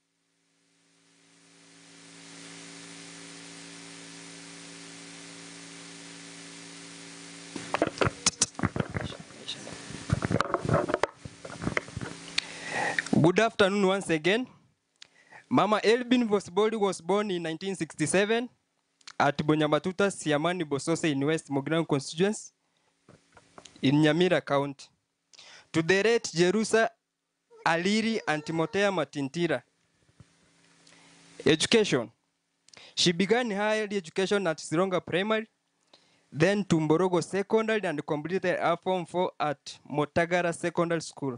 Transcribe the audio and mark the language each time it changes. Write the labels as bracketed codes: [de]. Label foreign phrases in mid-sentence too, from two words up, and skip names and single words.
[en] Good afternoon once again. Mama Elvin Bosiboli was born in 1967 at Bonyamatuta Siamani Bosose in West Mogran constituency in Nyamira County. To the late Jerusa Aliri and Timothea Matintira. Education. She began her early education at Sironga Primary, then to Mborogo Secondary and completed her Form 4 at Motagara Secondary School.